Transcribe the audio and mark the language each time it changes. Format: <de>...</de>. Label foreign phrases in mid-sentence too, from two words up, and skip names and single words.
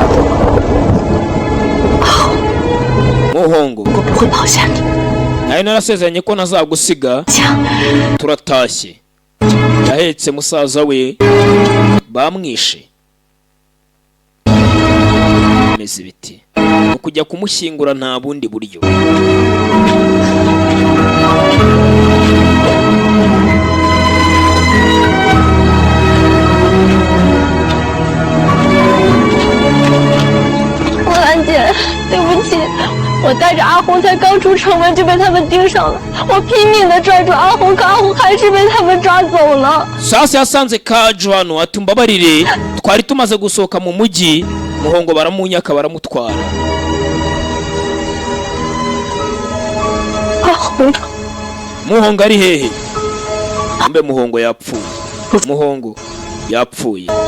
<rw>Muhongo nawe narasezeranye ko nazagusiga turatashye yahetse musaza we bamwishe meze biti ukujya kumushyingura nta bundi buryo</rw> <zh>对不起，我带着阿红才刚出城门就被他们盯上了，我拼命的拽住阿红，可阿红还是被他们抓走了。</zh> <rw>Sasa yasanze Kaju hano atumbabarire twari tumaze gusohoka mu mujyi Muhongo baramunyaka baramutwara. Muhongo ari hehe? Mbe Muhongo yapfuye. Muhongo yapfuye.</rw>